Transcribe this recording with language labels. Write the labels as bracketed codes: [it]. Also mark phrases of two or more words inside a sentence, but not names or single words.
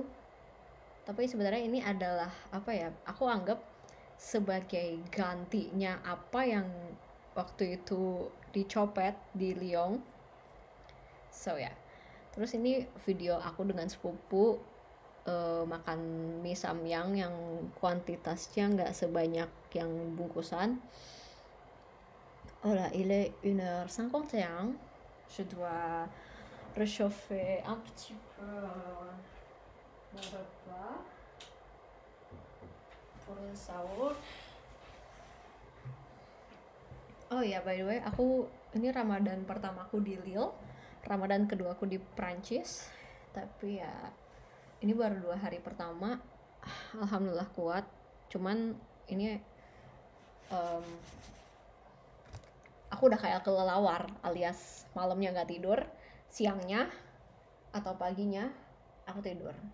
[id] Tapi sebenarnya ini adalah apa ya? Aku anggap sebagai gantinya apa yang waktu itu dicopet di Lyon. So ya. Terus ini video aku dengan sepupu makan mie samyang yang kuantitasnya nggak sebanyak yang bungkusan. [fr] Oh là, il est 1h51. Je dois réchauffer un petit peu mon repas pour le sahur. [id] Oh ya, [en] by the way, [id] aku ini Ramadan pertamaku di Lille, Ramadan kedua aku di Prancis. Tapi ya ini baru 2 hari pertama, alhamdulillah kuat. Cuman ini aku udah kayak kelelawar, alias malamnya nggak tidur, siangnya atau paginya aku tidur.